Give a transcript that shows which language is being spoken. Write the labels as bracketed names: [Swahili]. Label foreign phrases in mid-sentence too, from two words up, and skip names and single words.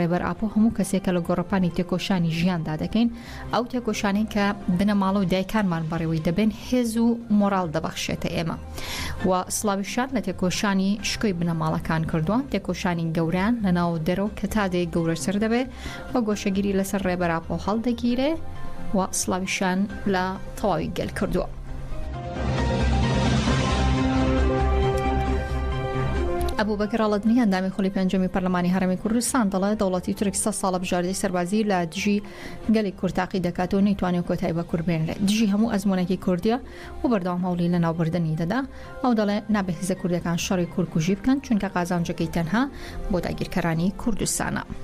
[Central Kurdish] ڕێبەر ئاپۆ هەموو کەسێکە لە گۆڕەپانی تێکۆشانی ژیاندا دەکەین ئەو تێکۆشانی کە بنەماڵە و دایکانمان بەڕێوەی دەبێن هێز و مۆراڵ دەبەخشێتە ئێمە و سڵاویشان لە تێکۆشانی شکۆی بنەماڵەکان کردووە تێکۆشانی گەوریان لە ناو دەرەوە کە تا دەی گەورەتر دەبێت و گۆشەگیری لەسەر ڕێبەر ئاپۆ هەڵدەگیرێ و سڵاویشان لە تەواوی گەل کردووە. ابو بکر الادنی اندامی خلی پنجمی پارلمانی هرمی کوردستان دڵێ دەوڵەتی تورک 100 ساڵە بژاردەی سەربازی لە دژی گەلی کورتاقی دەکات و نەیتوانێت کۆتایی بە کورد بێنرێت. دژی هەموو ئەزمونێکی کوردیە و بەردەوام هەوڵی لە ناوبردنی دەدا. ئەو دەڵێ نابێت هێزە کوردەکان شەڕی کورد کوژی بکەن چونکە قازانجەکەی تەنها بۆ داگیرکەرانی کوردستانە.